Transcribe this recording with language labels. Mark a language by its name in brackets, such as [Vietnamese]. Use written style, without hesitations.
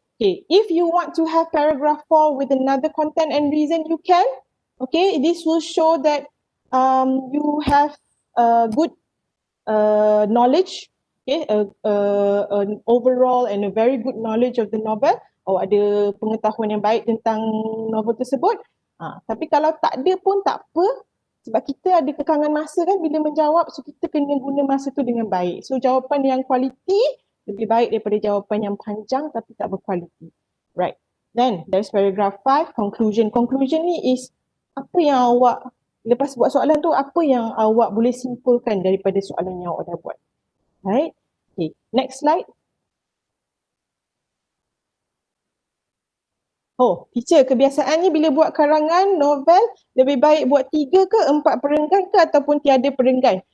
[English] Okay, if you want to have paragraph 4 with another content and reason, you can. Okay, this will show that you have good knowledge, okay, an overall and a very good knowledge of the novel. [Malay] Awak ada pengetahuan yang baik tentang novel tersebut. Tapi kalau tak ada pun tak apa, sebab kita ada kekangan masa kan bila menjawab, so kita kena guna masa tu dengan baik. So jawapan yang kualiti lebih baik daripada jawapan yang panjang tapi tak berkualiti. Right. [English] Then there's paragraph 5, conclusion. [Malay] Conclusion ni is apa yang awak, lepas buat soalan tu, apa yang awak boleh simpulkan daripada soalan yang awak dah buat. [English] Right. Okay, next slide. [Malay] Oh, teacher, kebiasaannya bila buat karangan novel, lebih baik buat 3 ke 4 perenggan ke ataupun tiada perenggan?